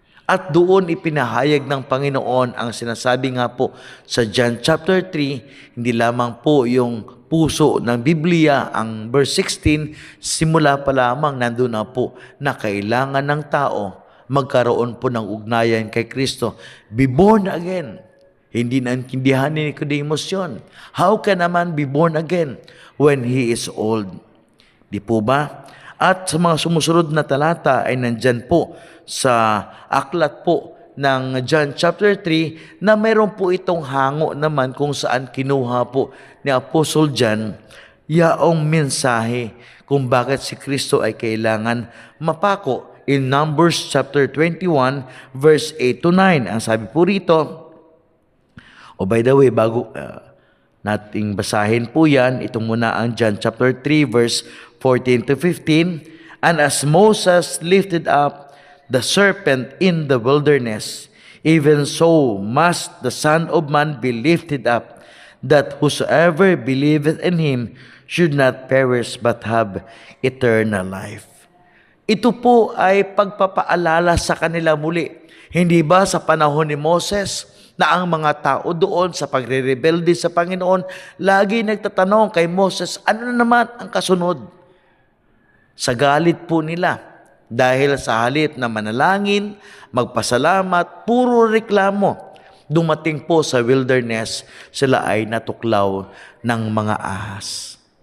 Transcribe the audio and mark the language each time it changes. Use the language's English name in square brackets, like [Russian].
[Filipino] At doon ipinahayag ng Panginoon ang sinasabi nga po sa John chapter 3, hindi lamang po yung puso ng Biblia, ang verse 16, simula pa lamang nandun na po na kailangan ng tao magkaroon po ng ugnayan kay Kristo. [English] Be born again. [Filipino] Hindi naintindihan ni Nicodemus yun. [English] How can a man be born again when he is old? [Filipino] Di po ba? At sa mga sumusunod na talata ay nandyan po sa aklat po ng John chapter 3 na mayroon po itong hango naman kung saan kinuha po ni Apostle John yaong mensahe kung bakit si Kristo ay kailangan mapako. [English] In Numbers chapter 21 verse 8 to 9, [Filipino] ang sabi po rito, [English] by the way, [Filipino] bago nating basahin po yan, itong muna ang [English] John chapter 3 verse 14 to 15, and as Moses lifted up the serpent in the wilderness, even so must the Son of Man be lifted up, that whosoever believeth in him should not perish but have eternal life. [Filipino] Ito po ay pagpapaalala sa kanila muli. Hindi ba sa panahon ni Moses na ang mga tao doon sa pagre-rebelde sa Panginoon, lagi nagtatanong kay Moses, ano na naman ang kasunod? Sa galit po nila, dahil sa halip na manalangin, magpasalamat, puro reklamo, dumating po sa wilderness, sila ay natuklaw ng mga ahas.